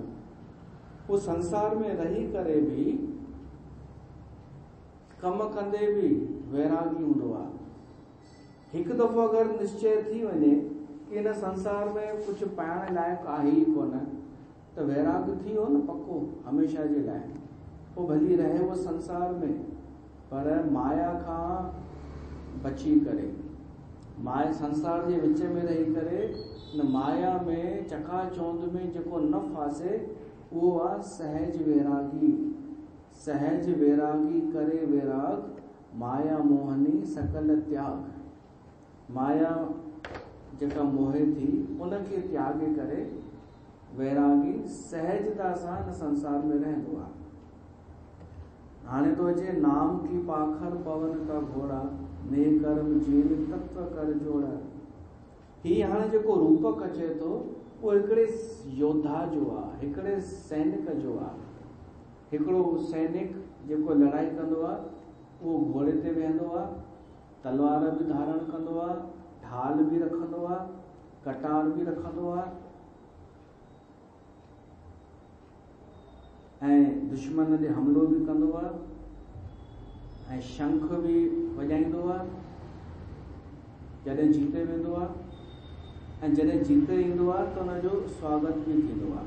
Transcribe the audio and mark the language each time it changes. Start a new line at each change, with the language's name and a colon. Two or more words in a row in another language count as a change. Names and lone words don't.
Sindhi: उहो संसार में रही करे बि, कम कंदे बि वैरागी हूंदो आहे। हिकु दफ़ो अगरि निश्चय थी वञे कि हिन संसार में कुझु पाइण लाइक़ु आहे ई कोन, त वैराग थी वियो न पक्को हमेशा जे लाइ। पोइ भली रहे उहो संसार में, पर माया खां बची करे, माया संसार जे विच में रही करे न माया में चकाचौंध में जेको न फासे, उहो आहे सहज वैरागी।
Hindi: सहज वैरागी करे वैराग, माया मोहनी सकल त्याग।
Sindhi: माया जेका मोहे थी उनखे त्यागे करे वैरागी सहजता सां हिन संसार में रहंदो आहे। हाणे तो अचे
Hindi: नाम की पाखर पवन का घोड़ा, ने कर्म जीन तत्व कर जोड़ा।
Sindhi: ही हाणे जेको रूपक अचे थो उहो हिकिड़े योद्धा जो आहे, हिकिड़े सैनिक जो आहे। हिकिड़ो सैनिक जेको लड़ाई कंदो आहे उहो घोड़े ते वेहंदो आहे, तलवार बि धारण कंदो आहे, ढाल बि रखंदो आहे, कटार बि रखंदो आहे, ऐं दुश्मन ते हमलो बि कंदो आहे, ऐं शंख बि वॼाईंदो आहे जॾहिं जीते वेंदो आहे, ऐं जॾहिं जीते ईंदो आहे त हुनजो स्वागत बि थींदो आहे।